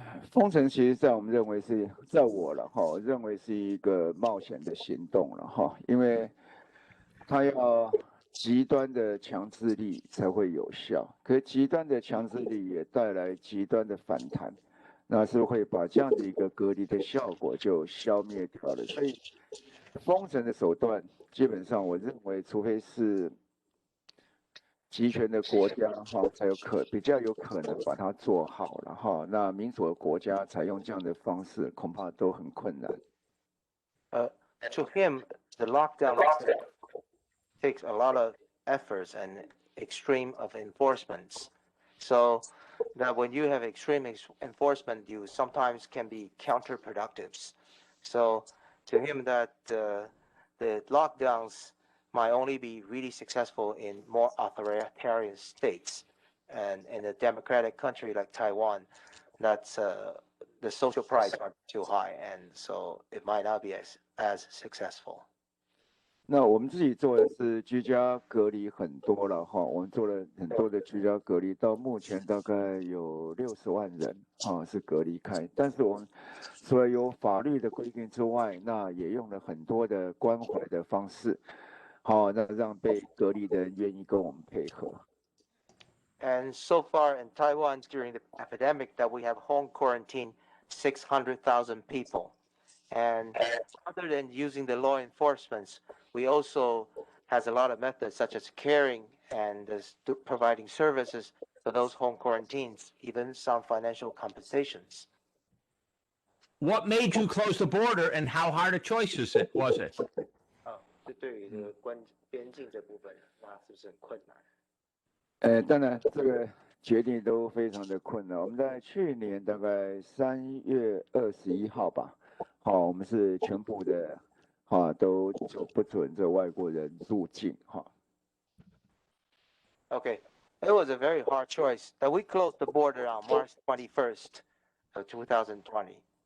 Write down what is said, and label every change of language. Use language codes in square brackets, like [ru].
[zh] 封城其实在我们认为是，在我了哈，认为是一个冒险的行动了哈，因为它要极端的强制力才会有效，可是极端的强制力也带来极端的反弹，那是会把这样的一个隔离的效果就消灭掉了。所以封城的手段，基本上我认为，除非是集权的国家才比较有可能把它做好了哈。那民主的国家采用这样的方式，恐怕都很困难。 [en] To him, the lockdown takes a lot of efforts and extreme of enforcements. So that when you have extreme enforcement, you sometimes can be counterproductive. So to him, that the lockdowns might only be really successful in more authoritarian states, and in a democratic country like Taiwan, that's the social price are too high, and so it might not be as successful. [zh] 那我们自己做的是居家隔离很多了哈，我们做了很多的居家隔离，到目前大概有60万人是隔离开。但是我们除了有法律的规定之外，那也用了很多的关怀的方式，好，那让被隔离的人愿意跟我们配合。 [en] And so far in Taiwan during the epidemic that we have home quarantined 600,000 people. And other than using the law enforcement, we also has a lot of methods such as caring and providing services for those home quarantines, even some financial compensations. What made you close the border, and how hard a choice was it? [zh] 这对于这个边境这部分，那是不是很困难？当然这个决定都非常的困难。我们在去年大概3月21号吧，好，我们是全部的，都就不准这外国人入境，哈。 [en] Okay, it was a very hard choice that we closed the border on March 21st of 2020.